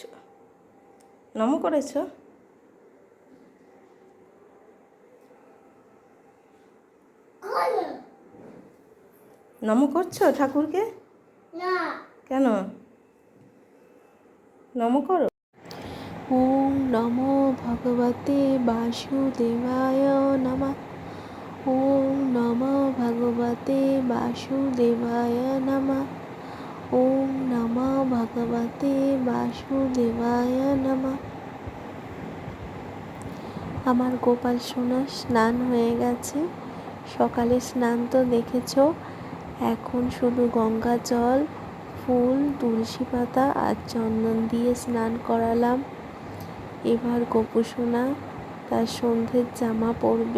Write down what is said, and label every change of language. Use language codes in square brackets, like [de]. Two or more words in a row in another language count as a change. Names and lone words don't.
[bn] নমো করেছো? নমো করছো ঠাকুরকে? না। কেন? নমো করো। [sa] ওম নমো ভগবতে বাসুদেবায় নমঃ। ওম নমো ভগবতে বাসুদেবায় নমঃ। ওম নমো ভগবতে বাসুদেবায় নমঃ। [bn] আমার গোপাল সোনা স্নান হয়ে গেছে। সকালে স্নান তো দেখেছো। এখন শুধু গঙ্গা জল, ফুল, তুলসী পাতা আর চন্দন দিয়ে স্নান করালাম। এবার গোপু সোনা তার সন্ধ্যের জামা পরবে।